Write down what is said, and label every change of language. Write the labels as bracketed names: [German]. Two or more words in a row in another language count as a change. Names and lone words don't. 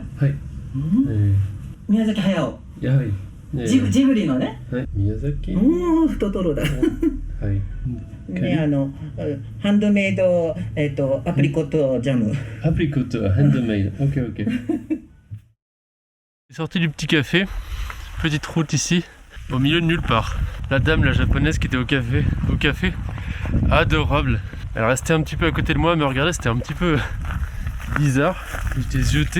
[Japanese] はい。宮崎駿。やはり。ジブリのね。はい。宮崎。太トロだ。はい。ね、ハンドメイド、アプリコットジャム。アプリコットハンドメイド。 [English] Ok, ok. [French] Sorti du petit café, petite route ici, au milieu de nulle part. La dame, la japonaise qui était au café, adorable. Elle restait un petit peu à côté de moi, me regardait, c'était un petit peu bizarre. J'étais zioté.